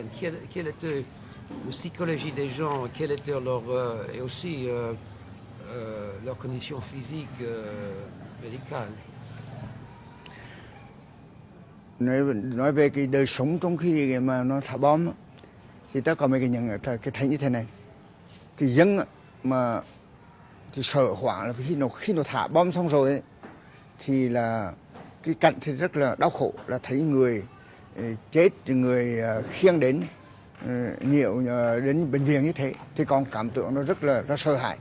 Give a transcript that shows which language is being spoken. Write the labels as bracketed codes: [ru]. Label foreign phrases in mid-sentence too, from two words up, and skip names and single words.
[fr] Quelle était la psychologie des gens? Quelle était et aussi leur condition physique, médicale? [vi] Nói về cái đời sống trong khi mà nó thả bom á, thì ta có mấy cái thấy như thế này. Cái dân mà thì sợ hoảng là khi nó thả bom xong rồi ấy, thì là cái cảnh thì rất là đau khổ, là thấy người chết, người khiêng đến nhiều đến bệnh viện như thế thì còn cảm tưởng nó rất là sợ hãi.